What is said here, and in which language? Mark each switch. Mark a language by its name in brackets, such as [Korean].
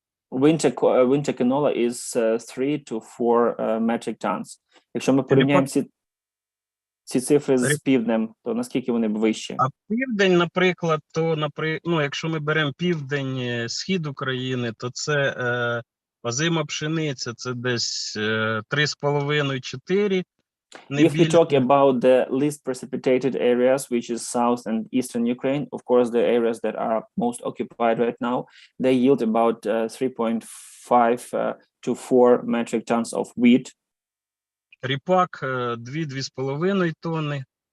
[English] Winter canola is 3 to 4 metric tons. [Ukrainian] Якщо ми порівняємо ці цифри з півднем, то наскільки вони б вищі? А південь, наприклад, якщо ми беремо південь, схід України, то це озима пшениця, це десь 3,5-4. [English] If we talk about the least precipitated areas, which is south and eastern Ukraine, of course, the areas that are most occupied right now, they yield about 3.5 to 4 metric tons of wheat. [Ukrainian] Ріпак 2-2,5 тонни.